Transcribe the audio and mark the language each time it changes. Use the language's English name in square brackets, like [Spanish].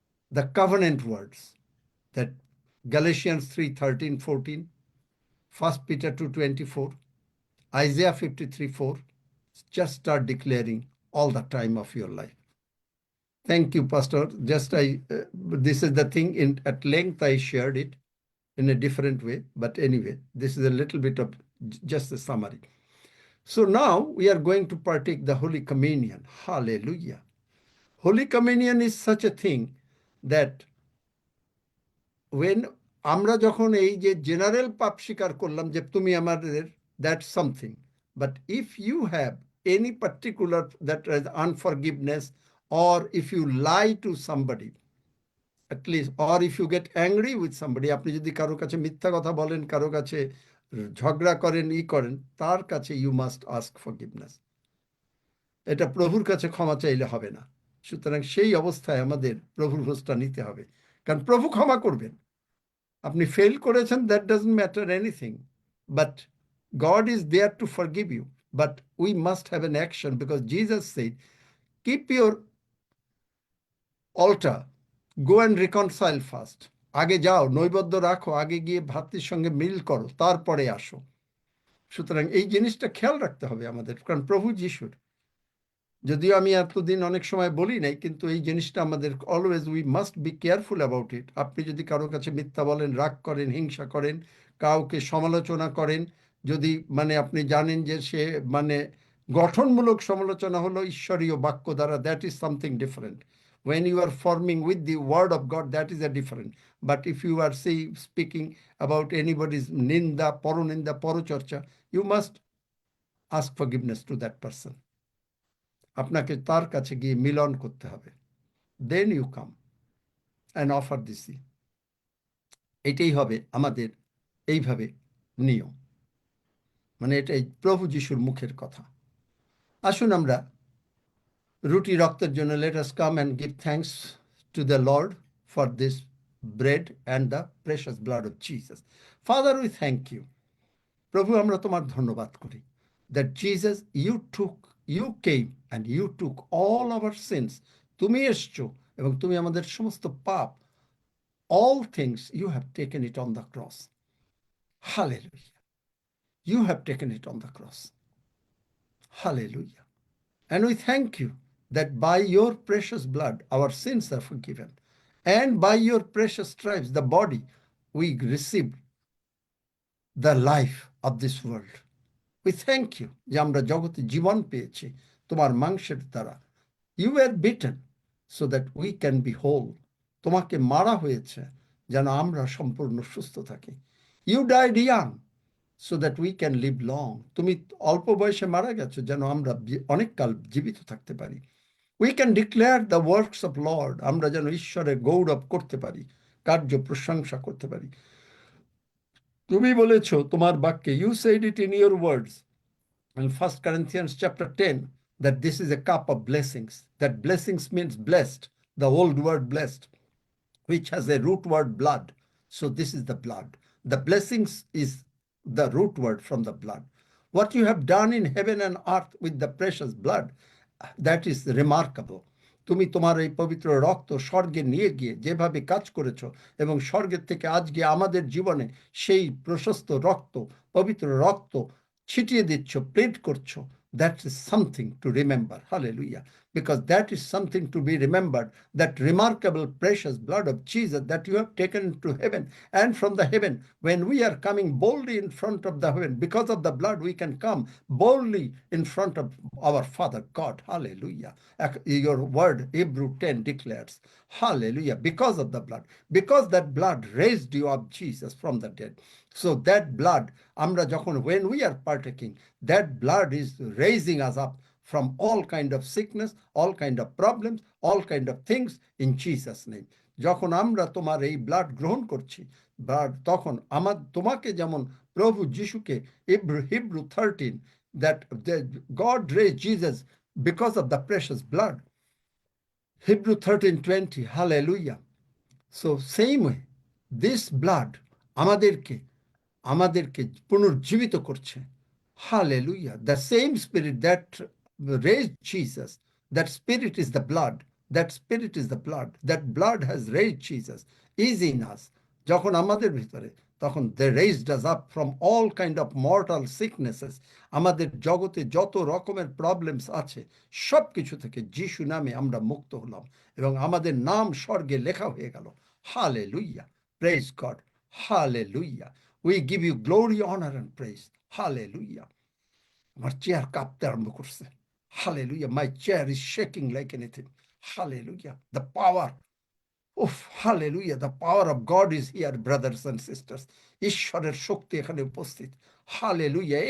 [English] The covenant words that Galatians 3:13, 14, 1 Peter 2:24, Isaiah 53:4, just start declaring all the time of your life. Thank you, Pastor. Just this is the thing at length I shared it in a different way, but anyway, this is a little bit of just a summary. So now we are going to partake the Holy Communion. Hallelujah. Holy Communion is such a thing that when [Bangla] আমরা যখন এই যে general পাপ স্বীকার করলাম যে তুমি আমাদের, [English] that's something. But if you have any particular that is unforgiveness, or if you lie to somebody, at least, or if you get angry with somebody, [Bangla] আপনি যদি কারো কাছে মিথ্যা কথা বলেন, কারো কাছে ঝগড়া করেন, করেন, তার কাছে [English] you must ask forgiveness. [Bangla] এটা প্রভুর কাছে ক্ষমা চাইলে হবে না। সুতরাং সেই অবস্থায় আমাদের প্রভুর ভোজটা নিতে হবে, কারণ প্রভু ক্ষমা করবেন। আপনি ফেল করেছেন, [English] that doesn't matter anything, but God is there to forgive you. But we must have an action, because Jesus said, keep your altar, go and reconcile first. [Bangla] আগে যাও, নৈবেদ্য রাখো, আগে গিয়ে ভ্রাতৃর সঙ্গে মিল করো, তারপরে আসো। সুতরাং এই জিনিসটা খেয়াল রাখতে হবে আমাদের, কারণ প্রভু যিশুর, যদিও আমি এতদিন অনেক সময় বলি নাই, কিন্তু এই জিনিসটা আমাদের [English] Always we must be careful about it. [Bangla] আপনি যদি কারো কাছে মিথ্যা বলেন, রাগ করেন, হিংসা করেন, কাউকে সমালোচনা করেন, যদি আপনি জানেন যে সে গঠনমূলক সমালোচনা হলো ঈশ্বরীয় বাক্য দ্বারা, [English] That is something different. When you are forming with the word of God, that is a different. But if you are speaking about anybody's [Bangla] ninda, poroninda, porochorcha, [English] you must ask forgiveness to that person. [Bangla] আপনাকে তার কাছে গিয়ে মিলন করতে হবে। [English] Then you come and offer this. [Bangla] এটাই হবে আমাদের এইভাবে নিয়ম, এটাই প্রভু যিশুর মুখের কথা। আসুন আমরা রুটি রক্তের জন্য [English] let us come and give thanks to the Lord for this bread and the precious blood of Jesus. Father, we thank you. [Bangla] প্রভু, আমরা তোমার ধন্যবাদ করি [English] that Jesus, you came and you took all our sins. [Bangla] তুমি এসছো এবং তুমি আমাদের সমস্ত পাপ, [English] all things, you have taken it on the cross. Hallelujah. You have taken it on the cross. Hallelujah. And we thank you that by your precious blood, our sins are forgiven. And by your precious stripes, the body, we received the life of this world. We thank you [Bangla] যে আমরা জগতে জীবন পেয়েছি তোমার মাংসের দ্বারা। [English] You were beaten so that we can be whole. [Bangla] তোমাকে মারা হয়েছে যেন আমরা সম্পূর্ণ সুস্থ থাকি। [English] You died young so that we can live long. [Bangla] তুমি অল্প বয়সে মারা গেছো যেন আমরা অনেক কাল জীবিত থাকতে পারি। [English] We can declare the works of Lord. [Bangla] আমরা যেন ঈশ্বরের গৌরব করতে পারি, কার্য প্রশংসা করতে পারি। তুমি বলেছো তোমার বাক্যে, [English] you said it in your words in 1 Corinthians chapter 10, that this is a cup of blessings. That blessings means blessed, the old word blessed. which has a root word blood. So this is the blood. The blessings is the root word from the blood. What you have done in heaven and earth with the precious blood, that is remarkable. [Bangla] তুমি তোমার এই পবিত্র রক্ত স্বর্গে নিয়ে গিয়ে যেভাবে কাজ করেছো এবং স্বর্গের থেকে আজকে আমাদের জীবনে সেই প্রশস্ত রক্ত, পবিত্র রক্ত ছিটিয়ে দিচ্ছ, প্লেট করছো, [English] that is something to remember. Hallelujah. Because that is something to be remembered, that remarkable precious blood of Jesus that you have taken to heaven. And from the heaven, when we are coming boldly in front of the heaven, because of the blood, we can come boldly in front of our Father God. Hallelujah. Your word, Hebrew 10 declares, hallelujah, because of the blood, because that blood raised you up, Jesus, from the dead. So that blood, [Bangla] আমরা যখন, [English] when we are partaking, that blood is raising us up from all kind of sickness, all kind of problems, all kind of things in Jesus' name. [Bangla] যখন আমরা তোমার এই blood গ্রহণ করছি, তখন তোমাকে যেমন প্রভু যিশুকে, [English] Hebrew 13, that God raised Jesus because of the precious blood. Hebrew 13:20, hallelujah. So same way, this blood [Bangla] আমাদেরকে পুনর্জীবিত করছে। [English] Hallelujah. The same spirit that raised Jesus, that spirit is the blood. That spirit is the blood. That blood has raised Jesus, is in us. [Bangla] যখন আমাদের ভিতরে, তখন [English] they raised us up from all kind of mortal sicknesses. [Bangla] আমাদের জগতে যত রকমের problems আছে, সব কিছু থেকে যিশু নামে আমরা মুক্ত হলাম এবং আমাদের নাম স্বর্গে লেখা হয়ে গেল। [English] Hallelujah. Praise God. Hallelujah. We give you glory, honor, and praise. Hallelujah. [Bangla] আমার চেয়ার কাঁপতে আরম্ভ করছে। [English] Hallelujah. My chair is shaking like anything. Hallelujah. The power. Oh, hallelujah. The power of God is here, brothers and sisters. [Bangla] ঈশ্বরের শক্তি এখানে উপস্থিত। [English] Hallelujah.